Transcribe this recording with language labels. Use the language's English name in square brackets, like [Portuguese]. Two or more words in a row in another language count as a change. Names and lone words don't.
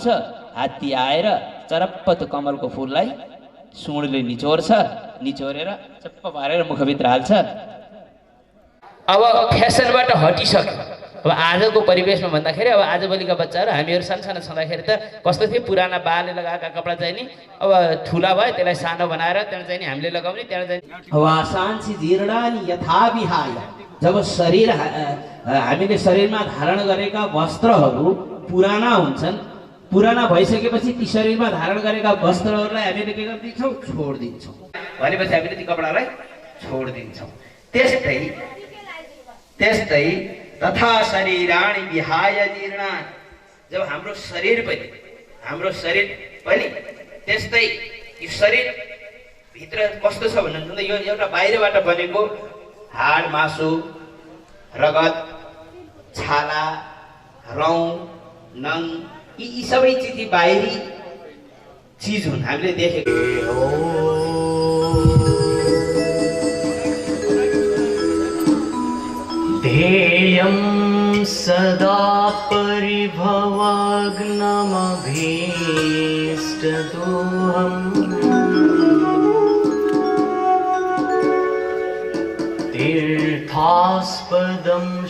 [Nepali] हात्ती आएर चरप्प त्यो कमलको फुललाई सुँडले निचोर्छ, निचोरेर चप्प पारेर मुखभित्र हाल्छ। अब फेसनबाट हटिसक्यो, अब आजको परिवेशमा भन्दाखेरि अब आजभोलिका बच्चाहरू हामीहरू सानसानो छँदाखेरि त कस्तो थियो, पुराना बाले लगाएका कपडा चाहिँ नि अब ठुला भयो त्यसलाई सानो बनाएर त्यहाँ चाहिँ नि हामीले लगाउने, त्यहाँ चाहिँ [Sanskrit] वासांसि जीर्णानि यथा विहाय। [Nepali] जब शरीर हामीले शरीरमा धारण गरेका वस्त्रहरू पुराना हुन्छन्, पुराना भइसकेपछि ती शरीरमा धारण गरेका वस्त्रहरूलाई हामीले के गरिदिन्छौँ, छोडिदिन्छौँ। भनेपछि हामीले ती कपडालाई छोडिदिन्छौँ। [Sanskrit] त्यस्तै तथा शरीराणि विहाय जीर्णानि। [Nepali] जब हाम्रो शरीर पनि त्यस्तै यो शरीर भित्र कस्तो छ भन्नुहुन्छ, यो एउटा बाहिरबाट बनेको हाड मासु रगत छाला रौँ नङ यी सबै चिज बाहिरी चिज हुन्, हामीले देखेको। [Sanskrit] ध्येयं सदा परिभवाग्नमभीष्टदोहम् तीर्थास्पदं